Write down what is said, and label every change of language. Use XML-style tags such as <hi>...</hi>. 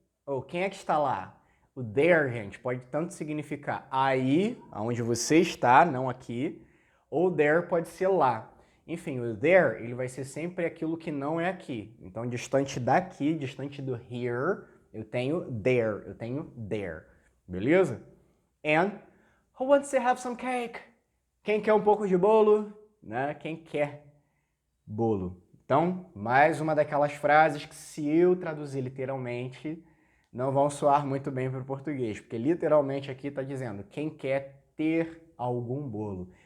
<pt>Ou quem é que está lá? O there, gente, pode tanto significar aí, aonde você está, não aqui, ou there pode ser lá. Enfim, o there, ele vai ser sempre aquilo que não é aqui. Então, distante daqui, distante do here, eu tenho there. Beleza?</pt> <en>And, who wants to have some cake?</en> <pt>Quem quer um pouco de bolo? Né? Quem quer bolo? Então, mais uma daquelas frases que se eu traduzir literalmente, não vão soar muito bem para o português, porque literalmente aqui está dizendo quem quer ter algum bolo.</pt>